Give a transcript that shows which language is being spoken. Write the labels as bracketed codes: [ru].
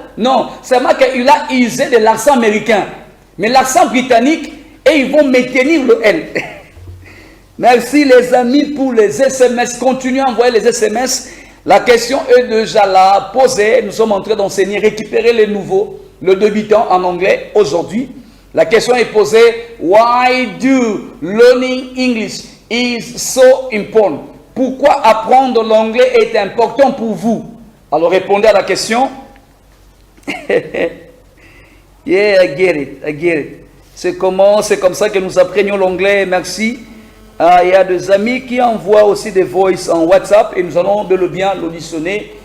[fr] Non, c'est moi qu'il a usé de l'accent américain. Mais l'accent britannique, et ils vont maintenir le L. Merci les amis pour les SMS. Continuez à envoyer les SMS. La question est déjà là, posée. Nous sommes en train d'enseigner, récupérer les nouveaux, le débutant en anglais aujourd'hui. La question est posée. [en] Why do learning English is so important? [fr] Pourquoi apprendre l'anglais est important pour vous? Alors répondez à la question. [en] Yeah, I get it, I get it. [fr] C'est comme ça que nous apprenons l'anglais. Merci. Il y a des amis qui envoient aussi des voices en WhatsApp et nous allons de le bien l'auditionner.